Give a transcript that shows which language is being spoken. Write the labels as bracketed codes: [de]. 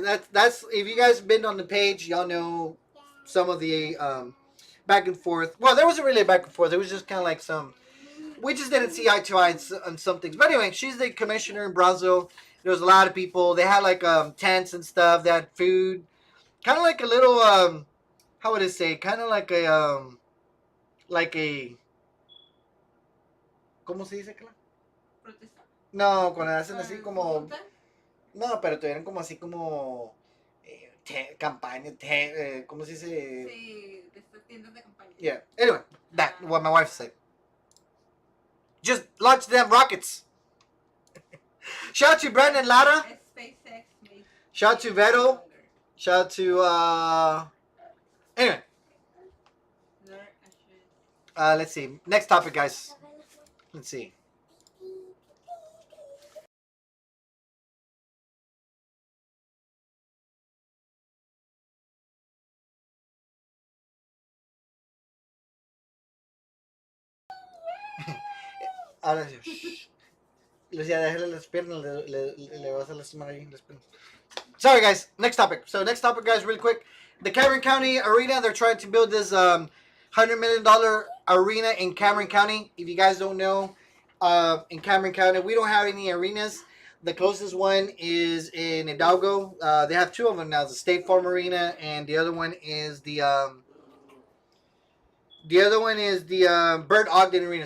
[en] That's if you guys have been on the page, y'all know some of the back and forth. Well, there wasn't really a back and forth. It was just kind of like some. We just didn't see eye to eye on some things. But anyway, she's the commissioner in Brazil. There was a lot of people. They had like tents and stuff. They had food. Kind of like a little how would I say? Kind of like a [es] ¿cómo se dice? Protesta. No, cuando hacen así como ¿Monta? no, pero tuvieron como así como campaña, ¿cómo se dice? Sí, de estas tiendas de campaña. [en] Yeah. Anyway, that what my wife said. Just launch them rockets. Shout out to Brandon Lara. SpaceX makes Shout out to Vero. Shout out to anyway. Let's see. Next topic, guys. Let's see. [es] Ahora sí. Lucía, déjale las piernas, le vas a lastimar ahí las piernas. [en] Sorry, guys. Next topic. So, next topic, guys, really quick. The Cameron County Arena, they're trying to build this $100 million arena in Cameron County. If you guys don't know, in Cameron County, we don't have any arenas. The closest one is in Hidalgo. They have two of them now: the State Farm Arena, and the other one is the Bert Ogden Arena.